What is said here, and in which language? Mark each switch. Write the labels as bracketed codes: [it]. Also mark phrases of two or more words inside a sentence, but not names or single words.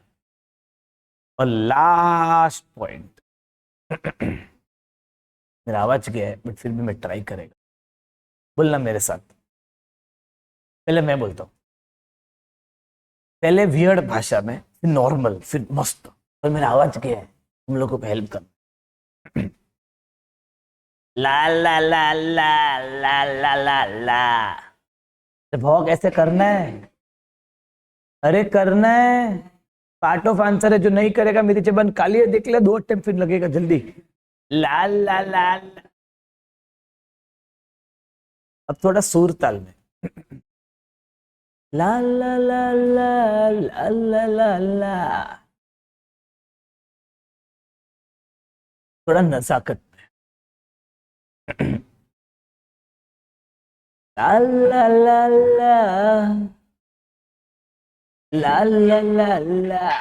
[hi] और [en] last point, [hi] मेरा आवाज गया है बट फिर भी मैं ट्राई करेगा, बोलना मेरे साथ। पहले मैं बोलता हूं, पहले वियर्ड भाषा में, फिर नॉर्मल, फिर मस्त, और मेरा आवाज गया है, तुम लोगों को हेल्प करना। ला ला ला ला ला ला ला ला, भाव कैसे करना है? अरे करना है, [en] part of answer [hi] है। जो नहीं करेगा मेरी जबान काली है, देख ले, 2 अटेम्प्ट फिर लगेगा जल्दी। लाल लाल लाल। अब थोड़ा सुर ताल में। ला ला ला ला ला ला ला ला। थोड़ा नजाकत में। ला ला ला ला ला ला ला ला।